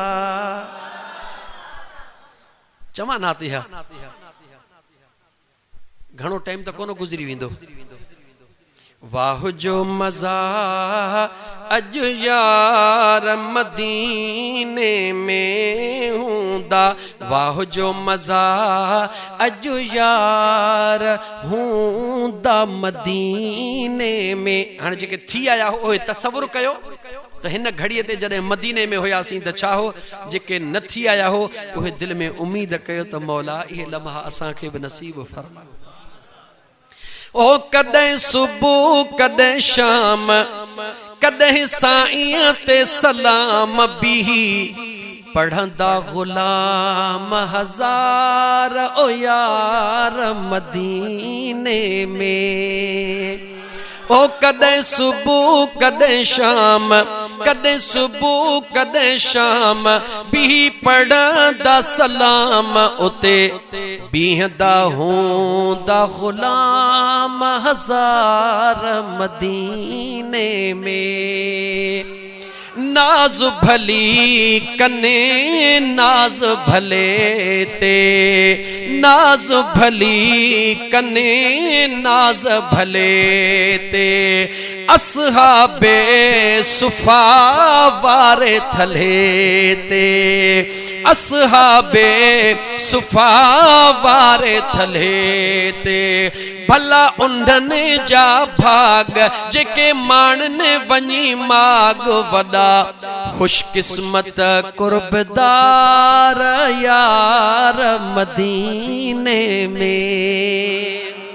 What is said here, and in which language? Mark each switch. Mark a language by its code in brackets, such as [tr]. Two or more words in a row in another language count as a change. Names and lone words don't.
[sd] चवां नातिहा घणो टाइम त कोन गुज़री वेंदो वाह जो मज़ा अॼु यार मदीने में हूंदा वाह जो मज़ा अॼु यार हूंदा मदीने में हाणे जेके थी आया हो उहे तसव्वुर कयो त हिन घड़ीअ ते जॾहिं मदीने में हुयासीं त छा हो जेके न थी आया हो उहे दिलि में उम्मीद कयो त मौला इहे लम्हा असांखे बि नसीब फरमा ओ कदे सुबह कदे शाम कदे साईं ते सलाम बिही पढ़ंदा गुलाम हजार ओ यार मदीने में ओ कदे सुबह कदे शाम कदे सुबह कदे शाम बिही पढ़ंदा सलाम उते बीहदा हूंदा गुलाम हजार मदीने में नाज भली कने नाज भले ते नाज भली कने नाज भले ते असहाबे सुफा वारे थले ते असहाबे सुफा वारे थले ते भला उन्हनि जा भाग जेके माणने वञी माग वॾा खुशकिस्मत कुर्बदार यार मदीने में